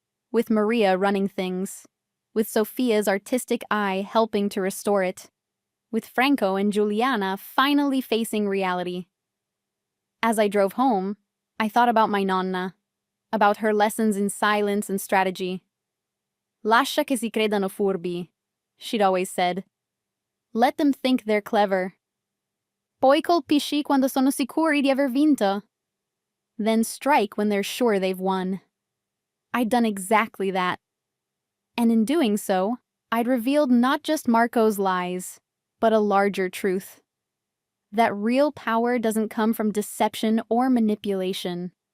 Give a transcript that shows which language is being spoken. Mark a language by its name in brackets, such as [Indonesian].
[English] With Maria running things, with Sophia's artistic eye helping to restore it, with Franco and Giuliana finally facing reality. As I drove home, I thought about my nonna, about her lessons in silence and strategy. [Italian] Lascia che si credano furbi, [English] she'd always said. Let them think they're clever. [Italian] Poi colpisci quando sono sicuri di aver vinto. [English] Then strike when they're sure they've won. I'd done exactly that. And in doing so, I'd revealed not just Marco's lies, but a larger truth. That real power doesn't come from deception or manipulation.